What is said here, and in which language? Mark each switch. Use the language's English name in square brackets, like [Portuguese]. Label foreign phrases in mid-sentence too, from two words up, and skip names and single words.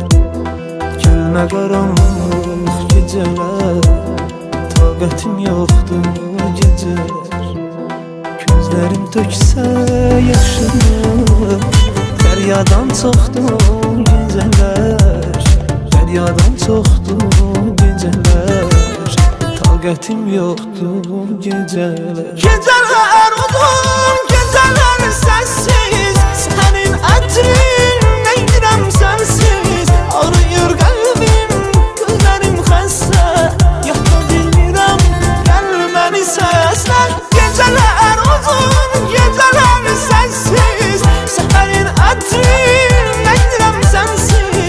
[Azerbaijani] Gəlmə qaranlıq gecələr, taqətim yoxdur gecələr. Gözlərim töksə yaşını, fəryadan çoxdur gecələr, fəryadan çoxdur gecələr. Taqətim yoxdur gecələr. [Turkish] Geceler uzun, geceler sensiz, senin ətrin eylem sensiz. Ağrıyor kalbim, gözlerim [Azerbaijani] xəstə, yata bilmirəm, gəlməni səslər. [Turkish] Geceler uzun, geceler sensiz, senin ətrin eylem sensiz.